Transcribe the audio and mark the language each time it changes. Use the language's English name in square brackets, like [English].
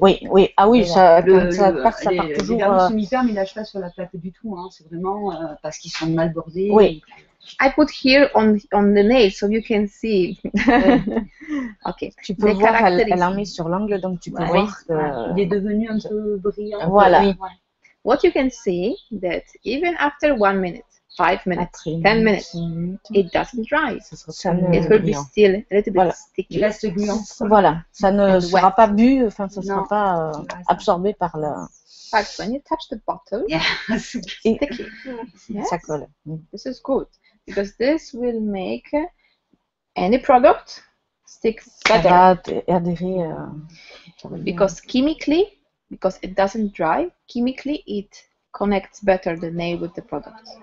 [French] Oui, oui, ah oui, ça part toujours. Les vernis semi-permes, ils lâchent pas sur la plaque du tout. Hein. C'est vraiment parce qu'ils sont mal bordés. Oui. [English] I put here on the nail so you can see. Okay. [French] Tu peux voir, elle en met sur l'angle, donc tu peux voir que... Il est devenu un peu brillant. Voilà. Oui. [English] What you can see that even after 1 minute, 5 minutes, 10 minutes, it doesn't dry. It will be still a little bit sticky. [French] Il reste gluant. Voilà, ça ne sera pas bu, enfin ça ne sera pas absorbé par la... [English] But when you touch the bottle, it's sticky. Yes? [French] Ça colle. [English] This is good because this will make any product stick better. [French] Ça va adhérer. [English] Because chemically, because it doesn't dry, chemically it connects better the nail with the product.